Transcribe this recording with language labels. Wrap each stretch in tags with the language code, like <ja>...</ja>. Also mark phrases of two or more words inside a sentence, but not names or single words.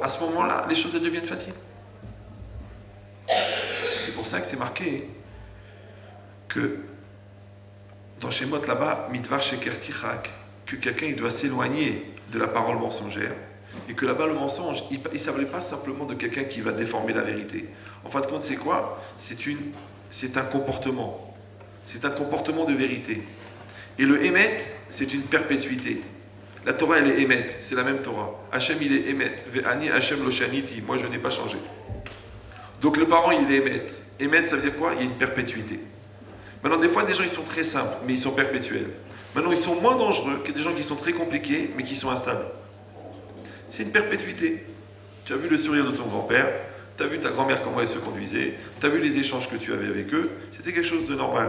<fr>À ce moment-là, les choses elles deviennent faciles. C'est pour ça que c'est marqué que dans Shemot là-bas,</fr> <he>מדבר שקר תרחק,</he> <fr>que quelqu'un il doit s'éloigner de la parole mensongère, et que là-bas le mensonge, il ne s'appelait pas simplement de quelqu'un qui va déformer la vérité. En fin de compte, c'est quoi? C'est un comportement. C'est un comportement de vérité. Et le Hémet, c'est une perpétuité. La Torah, elle est Emet, c'est la même Torah. Hachem, il est Emet.</fr> <he>ואני השם לא שניתי.</he> <fr>Moi, je n'ai pas changé. Donc le parent, il est Emet. Emet, ça veut dire quoi? Il y a une perpétuité. Maintenant, des fois, des gens, ils sont très simples, mais ils sont perpétuels. Maintenant, ils sont moins dangereux que des gens qui sont très compliqués, mais qui sont instables. C'est une perpétuité. Tu as vu le sourire de ton grand-père, tu as vu ta grand-mère comment elle se conduisait, tu as vu les échanges que tu avais avec eux, c'était quelque chose de normal.</fr>